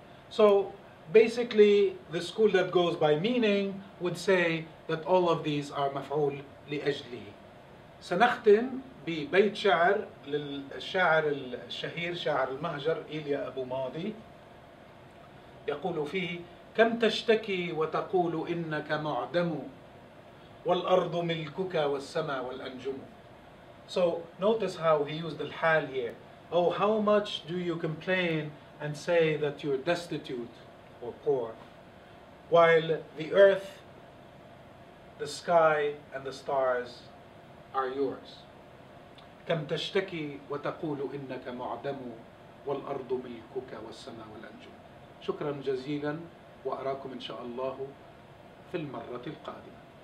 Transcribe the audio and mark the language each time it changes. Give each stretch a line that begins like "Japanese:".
English: So basically the school that goes by meaning would say that all of these are مفعول لأجله.
Arabic: سنختم ببيت شعر للشاعر الشهير شاعر المهجر إيليا أبو ماضي، يقول فيه: كم تشتكي وتقول إنك معدم والأرض ملكك والسماء والأنجم.
English: So notice how he used الحال here. Oh, how much do you complain and say that you're destitute or poor, while the earth, the sky, and the stars are yours.
Arabic: كم تشتكي وتقول إنك معدم والأرض ملكك والسماء والأنجم. شكرا جزيلا، وأراكم إن شاء الله في المرة القادمة.